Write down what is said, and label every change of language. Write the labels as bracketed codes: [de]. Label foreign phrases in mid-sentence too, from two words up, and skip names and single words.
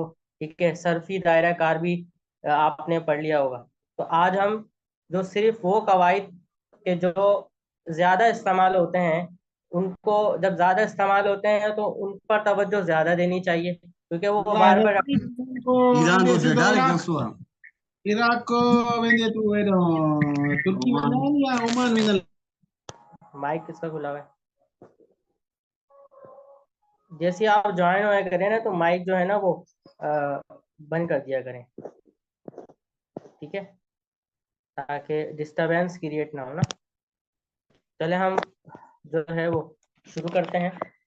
[hi] ठीक है, सर्फी दायरा कार भी आपने पढ़ लिया होगा। तो आज हम जो सिर्फ वो कवायद के जो ज़्यादा इस्तेमाल होते हैं, उनको जब ज़्यादा इस्तेमाल होते हैं तो उन पर तवज्जो ज़्यादा देनी चाहिए क्योंकि वो बार बार [pa] Iran vendi tu Irak vendi tu Turki vendi ya Oman vendi. [hi] माइक किसका खुला हुआ है? जैसे आप ज्वाइन हुआ करें ना तो माइक जो है ना वो बंद कर दिया करें, ठीक है, ताकि [en] disturbance create [hi] ना हो ना। चले हम जो है वो शुरू करते हैं।